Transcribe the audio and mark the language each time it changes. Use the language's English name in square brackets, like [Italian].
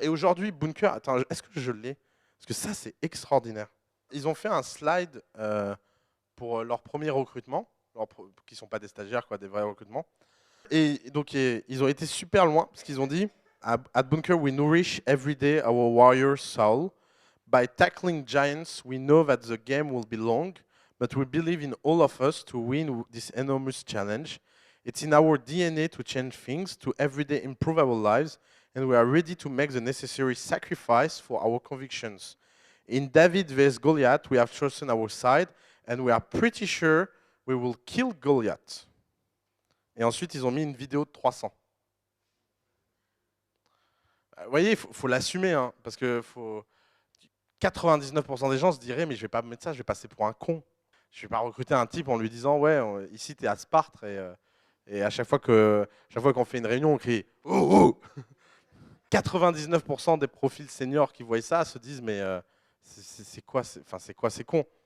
[French] Et aujourd'hui, Bunker, attends, est-ce que je l'ai? Parce que ça, c'est extraordinaire. Ils ont fait un slide pour leur premier recrutement, qui ne sont pas des stagiaires, quoi, des vrais recrutements. Et donc ils ont été super loin, parce qu'ils ont dit [English] At Bunker, we nourish every day our warrior soul. By tackling giants, we know that the game will be long, but we believe in all of us to win this enormous challenge. It's in our DNA to change things, to everyday improve our lives, and we are ready to make the necessary sacrifice for our convictions. In David vs Goliath, we have chosen our side, and we are pretty sure we will kill Goliath. [French] Et ensuite, ils ont mis une vidéo de 300. Vous voyez, il faut l'assumer, hein, parce que 99% des gens se diraient mais je vais pas me mettre ça, je vais passer pour un con. Je vais pas recruter un type en lui disant ouais, ici tu es à Sparte et à chaque fois qu'on fait une réunion, on crie oh, oh 99% des profils seniors qui voient ça se disent mais c'est quoi, c'est con.